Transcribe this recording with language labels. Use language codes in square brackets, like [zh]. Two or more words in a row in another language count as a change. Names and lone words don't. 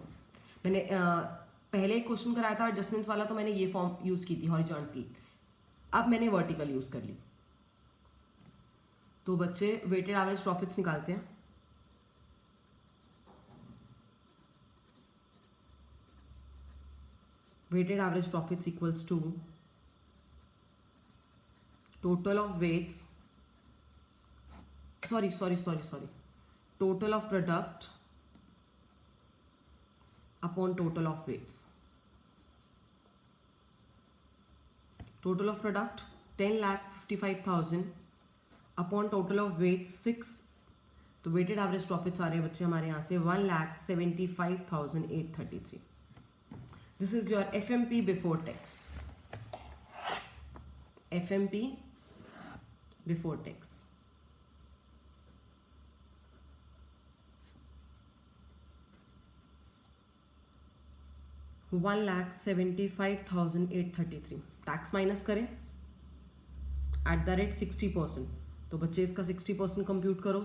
[hi] मैंने पहले एक क्वेश्चन कराया था एडजस्टमेंट वाला, तो मैंने ये [en] form use [hi] की थी हॉरिजॉन्टल, अब मैंने [en] vertical use [hi] कर ली। तो बच्चे [en] weighted average profits [hi] निकालते हैं। [en] weighted average profits equals to total of weights, sorry, total of product upon total of weights. Total of product 10,55,000 upon total of weights 6, तो weighted average profits [hi] आ रहे हैं बच्चे हमारे यहाँ से [en] 1,75,833। This is your FMP before tax, FMP before tax। [hi] $1,75,833 [en] tax minus [hi] करें [en] at the rate [hi] 60%, तो बच्चे इसका 60% कंप्यूट करो।